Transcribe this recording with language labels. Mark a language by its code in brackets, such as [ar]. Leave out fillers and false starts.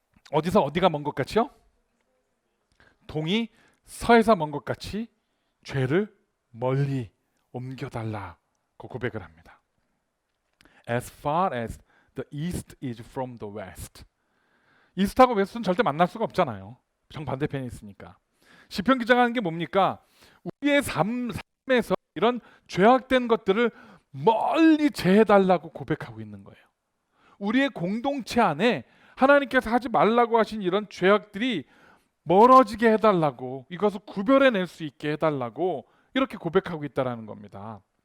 [ko] 어디서 어디가 먼 것 같이요? 동이 서에서 먼 것 같이 죄를 멀리 옮겨달라고 고백을 합니다. [en] As far as the east is from the west. [ko] 이스트하고 웨스트는 절대 만날 수가 없잖아요. 정반대편에 있으니까. 시편 기자가 하는 게 뭡니까? 우리의 삶에서 이런 죄악된 것들을 멀리 제해달라고 고백하고 있는 거예요. 우리의 공동체 안에 하나님께서 하지 말라고 하신 이런 죄악들이 멀어지게 해달라고, 이것을 구별해낼 수 있게 해달라고 이렇게 고백하고 있다는 겁니다.